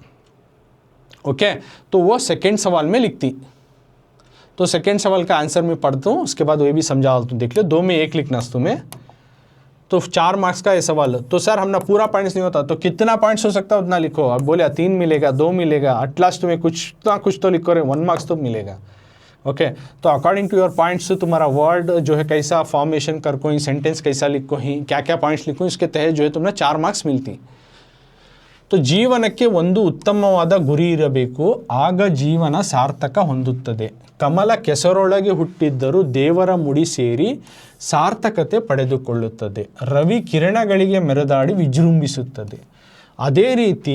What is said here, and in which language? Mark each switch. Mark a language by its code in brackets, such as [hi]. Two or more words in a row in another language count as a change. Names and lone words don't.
[hi] ओके तो वो सेकंड सवाल में लिखती तो सेकंड सवाल का आंसर मैं पढ़ता हूँ उसके बाद वो भी समझा तुम देख लो दो में एक लिखना तुम्हें तो 4 मार्क्स का ये सवाल तो सर हमने पूरा पॉइंट्स नहीं होता तो कितना पॉइंट्स हो सकता है उतना लिखो अब बोले 3 मिलेगा 2 मिलेगा [en] at last [hi] तुम्हें कुछ तो लिखो रहे 1 मार्क्स तो मिलेगा ओके तो [en] according to your points [hi] तुम्हारा वर्ड जो है कैसा फॉर्मेशन कर कोई सेंटेंस कैसा लिखो ही क्या क्या पॉइंट्स लिखो इसके तहत जो है तुम्हें 4 मार्क्स मिलती तो [kn] ಜೀವನಕ್ಕೆ ಒಂದು ಉತ್ತಮವಾದ ಗುರಿ ಇರಬೇಕು ಆಗ ಜೀವನ ಸಾರ್ಥಕ ಹೊಂದುತ್ತದೆ ಕಮಲ ಕೆಸರೊಳಗೆ ಹುಟ್ಟಿದ್ದರೂ ದೇವರ ಮುಡಿ ಸೇರಿ ಸಾರ್ಥಕತೆ ಪಡೆದುಕೊಳ್ಳುತ್ತದೆ ರವಿ ಕಿರಣಗಳಿಗೆ ಮೆರೆದಾಡಿ ವಿಜೃಂಭಿಸುತ್ತದೆ ಅದೇ ರೀತಿ